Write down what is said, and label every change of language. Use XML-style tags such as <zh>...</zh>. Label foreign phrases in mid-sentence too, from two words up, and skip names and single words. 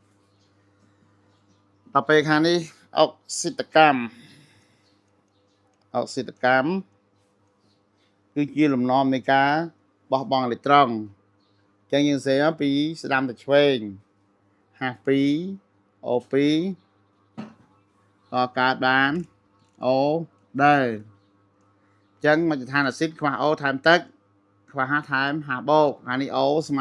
<km>ដល់ពេលខាងនេះអុកស៊ីតកម្មគឺជាលំនាំនៃការបោះបង់អេឡិចត្រូនអញ្ចឹងយើងសរសេរពីស្ដាំទៅឆ្វេង ha pi o pi ក៏កើតបាន o ដែរអញ្ចឹងមជ្ឈដ្ឋានអាស៊ីតខ្វះ o ថែមទឹកខ្វះ ha ថែម ha បូកអានេះ o ស្មើ</km>